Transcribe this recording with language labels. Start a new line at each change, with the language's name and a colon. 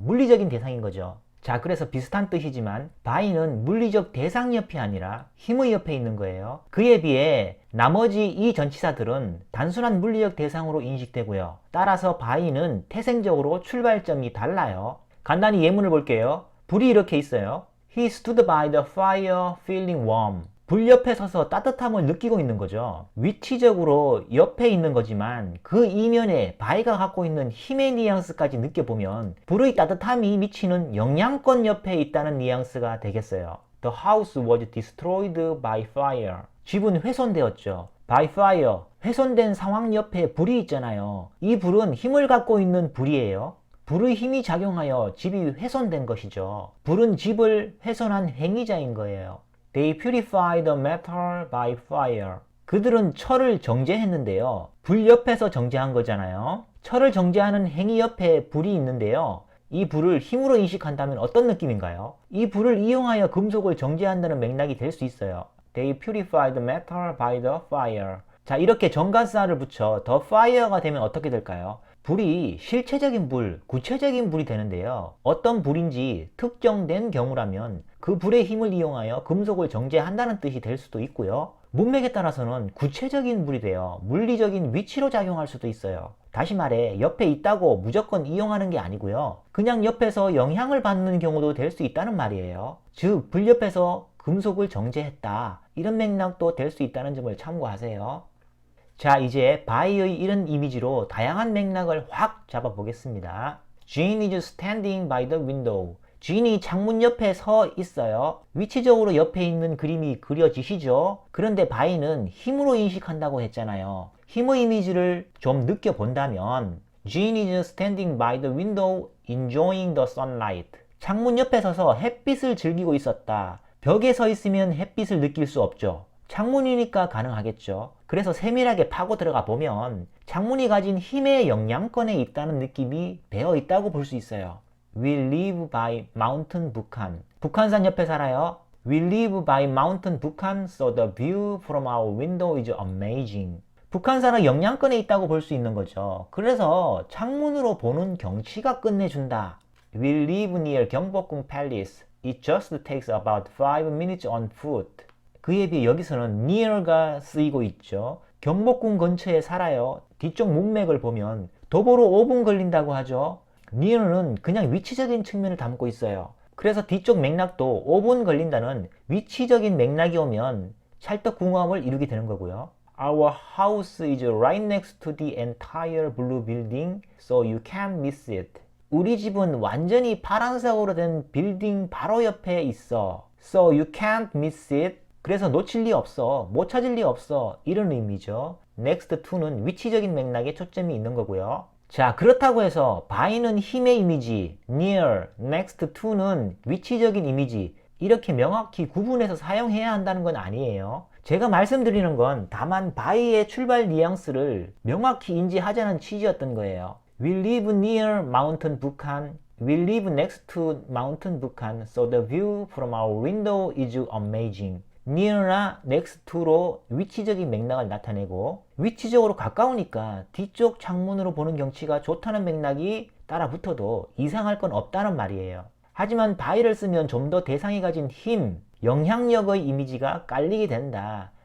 Korean: 물리적인 대상인 거죠. 자, 그래서 비슷한 뜻이지만 by는 물리적 대상 옆이 아니라 힘의 옆에 있는 거예요. 그에 비해 나머지 이 전치사들은 단순한 물리적 대상으로 인식되고요. 따라서 by는 태생적으로 출발점이 달라요. 간단히 예문을 볼게요. 불이 이렇게 있어요.
English: He stood by the fire feeling warm.
Korean: 불 옆에 서서 따뜻함을 느끼고 있는 거죠. 위치적으로 옆에 있는 거지만 그 이면에 바위가 갖고 있는 힘의 뉘앙스까지 느껴보면 불의 따뜻함이 미치는 영향권 옆에 있다는 뉘앙스가 되겠어요.
English: The house was destroyed by fire.
Korean: 집은 훼손되었죠. by fire. 훼손된 상황 옆에 불이 있잖아요. 이 불은 힘을 갖고 있는 불이에요. 불의 힘이 작용하여 집이 훼손된 것이죠. 불은 집을 훼손한 행위자인 거예요.
English: They purified the metal by fire.
Korean: 그들은 철을 정제했는데요. 불 옆에서 정제한 거잖아요. 철을 정제하는 행위 옆에 불이 있는데요. 이 불을 힘으로 인식한다면 어떤 느낌인가요? 이 불을 이용하여 금속을 정제한다는 맥락이 될 수 있어요.
English: They purified the metal by the fire.
Korean: 자, 이렇게 정관사를 붙여 the fire가 되면 어떻게 될까요? 불이 실체적인 불, 구체적인 불이 되는데요. 어떤 불인지 특정된 경우라면 그 불의 힘을 이용하여 금속을 정제한다는 뜻이 될 수도 있고요. 문맥에 따라서는 구체적인 불이 되어 물리적인 위치로 작용할 수도 있어요. 다시 말해 옆에 있다고 무조건 이용하는 게 아니고요. 그냥 옆에서 영향을 받는 경우도 될 수 있다는 말이에요. 즉, 불 옆에서 금속을 정제했다. 이런 맥락도 될 수 있다는 점을 참고하세요. 자, 이제 by의 이런 이미지로 다양한 맥락을 확 잡아보겠습니다.
English: Jean is standing by the window.
Korean: Jean이 창문 옆에 서 있어요. 위치적으로 옆에 있는 그림이 그려지시죠? 그런데 by는 힘으로 인식한다고 했잖아요.
English: 힘의 이미지를 좀 느껴본다면 Jean is standing by the window enjoying the sunlight.
Korean: 창문 옆에 서서 햇빛을 즐기고 있었다. 벽에 서 있으면 햇빛을 느낄 수 없죠. 창문이니까 가능하겠죠. 그래서 세밀하게 파고 들어가 보면 창문이 가진 힘의 영향권에 있다는 느낌이 배어 있다고 볼 수 있어요.
English: We live by mountain 북한.
Korean: 북한산 옆에 살아요.
English: We live by mountain 북한, so the view from our window is amazing.
Korean: 북한산은 영향권에 있다고 볼 수 있는 거죠. 그래서 창문으로 보는 경치가 끝내준다.
English: We live near 경복궁 Palace. It just takes about 5 minutes on foot.
Korean: 그에 비해 여기서는 near가 쓰이고 있죠. 경복궁 근처에 살아요. 뒤쪽 문맥을 보면 도보로 5분 걸린다고 하죠. near는 그냥 위치적인 측면을 담고 있어요. 그래서 뒤쪽 맥락도 5분 걸린다는 위치적인 맥락이 오면 찰떡궁합을 이루게 되는 거고요.
English: Our house is right next to the entire blue building, so you can't miss it.
Korean: 우리 집은 완전히 파란색으로 된 빌딩 바로 옆에 있어.
English: So you can't miss it. 그래서 놓칠 리 없어.
Korean: 못 찾을 리 없어. 이런 의미죠. next to는 위치적인 맥락에 초점이 있는 거고요. 자, 그렇다고 해서 by는 힘의 이미지, near, next to는 위치적인 이미지, 이렇게 명확히 구분해서 사용해야 한다는 건 아니에요. 제가 말씀드리는 건 다만 by의 출발 뉘앙스를 명확히 인지하자는 취지였던 거예요.
English: We live near mountain 북한. We live next to mountain 북한, so the view from our window is amazing.
Korean: near나 next to로 위치적인 맥락을 나타내고 위치적으로 가까우니까 뒤쪽 창문으로 보는 경치가 좋다는 맥락이 따라 붙어도 이상할 건 없다는 말이에요. 하지만 by를 쓰면 좀 더 대상이 가진 힘, 영향력의 이미지가 깔리게 된다.